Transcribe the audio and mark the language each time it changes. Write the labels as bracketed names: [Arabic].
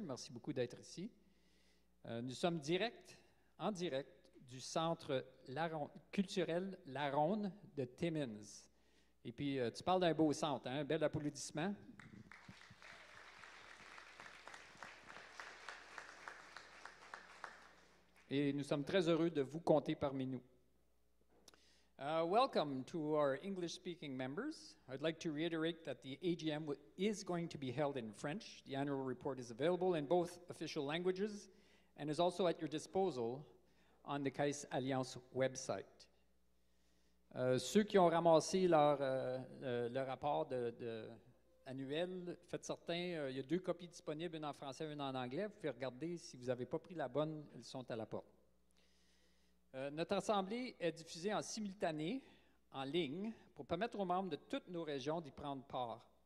[French] Merci beaucoup d'être ici. Nous sommes en direct du centre culturel La Ronde de Timmins. Et puis, tu parles d'un beau centre, hein? Un bel applaudissement. Et nous sommes très heureux de vous compter parmi nous. [English] Welcome to our English-speaking members. I'd like to reiterate that the AGM is going to be held in French. The annual report is available in both official languages and is also at your disposal on the Caisse Alliance website. [French] Ceux qui ont ramassé leur rapport annuel, faites certain, il y a 2 copies disponibles, une en français et une en anglais. Vous pouvez regarder, si vous n'avez pas pris la bonne, elles sont à la porte. Notre assemblée est diffusée en simultané, en ligne, pour permettre aux membres de toutes nos régions d'y prendre part.